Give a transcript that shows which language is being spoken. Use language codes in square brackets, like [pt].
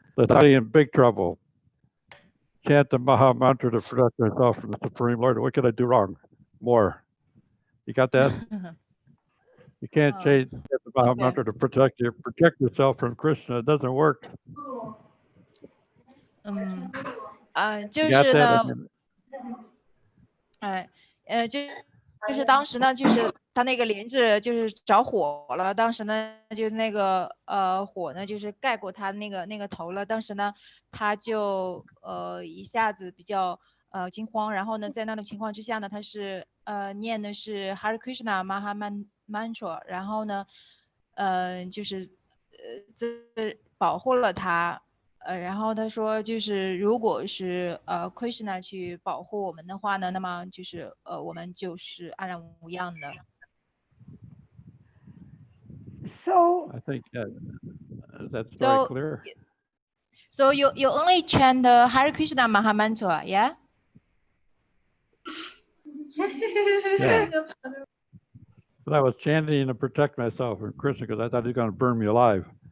[en] That I am in big trouble. Chant the Maha Mantra to protect myself from the Supreme Lord. What could I do wrong? More. You got that? You can't chant the Maha Mantra to protect yourself from Krishna. It doesn't work. [zh] 就是呢，就是当时呢，就是他那个帘子就是着火了，当时呢就那个火呢就是盖过他那个头了，当时呢他就一下子比较惊慌，然后呢在那种情况之下呢，他是念的是 Hare Krishna Maha Mantra， 然后呢就是这保护了他。然后他说，就是如果是Krishna 去保护我们的话呢，那么就是我们就是安然无恙的。 [en] So I think that's very clear. So you only chant the Hare Krishna Maha Mantra, yeah? Yeah. But I was chanting to protect myself from Krishna because I thought he was going to burn me alive.